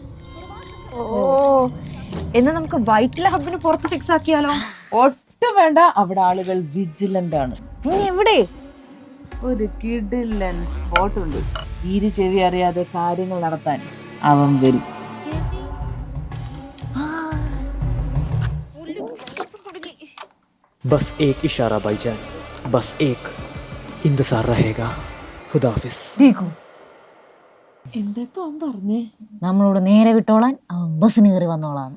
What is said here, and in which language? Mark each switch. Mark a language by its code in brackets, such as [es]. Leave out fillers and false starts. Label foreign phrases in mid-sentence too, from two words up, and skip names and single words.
[ml] എന്നാ നമുക്ക് വൈറ്റില ഹബിന് പുറത്ത് ഫിക്സ് ആക്കിയാലോ? ഒട്ടും വേണ്ട, അവിടെ ആളുകൾ വിജിലന്റ് ആണ്. എവിടെ? ഒരു കിടിലൻ സ്പോട്ട് ഉണ്ട്. ഈര് ചെവി അറിയാതെ കാര്യങ്ങൾ നടത്താൻ അവൻ വരും. [hi] बस एक इशारा भाईजान, बस एक इंतजार रहेगा. खुदाफिज. [ml] എന്താ ഇപ്പൊ അവൻ പറഞ്ഞേ? നമ്മളോട് നേരെ വിട്ടോളാൻ, അവൻ ബസ്സിന് കയറി വന്നോളാം.